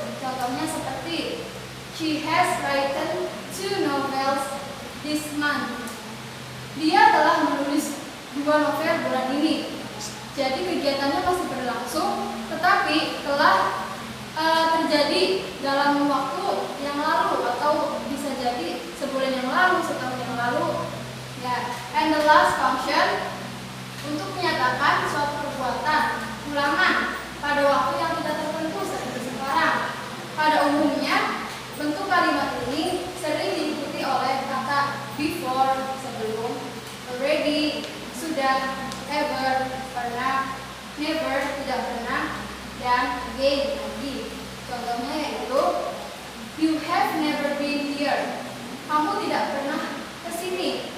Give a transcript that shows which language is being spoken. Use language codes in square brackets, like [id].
[id] Contohnya seperti [en] she has written 2 novels this month. [id] Dia telah menulis 2 novel bulan ini. Jadi kegiatannya masih berlangsung, tetapi telah terjadi dalam waktu yang lalu atau bisa jadi sebulan yang lalu, setahun yang lalu. Ya, [en] and the last function [id] untuk menyatakan suatu perbuatan ulangan pada waktu yang tidak tertentu seperti sekarang. Pada umumnya, bentuk kalimat ini sering diikuti oleh kata before, sebelum, already, sudah, ever, pernah, never, tidak pernah, dan again, lagi. Contohnya yaitu [en] you have never been here. [id] Kamu tidak pernah ke sini.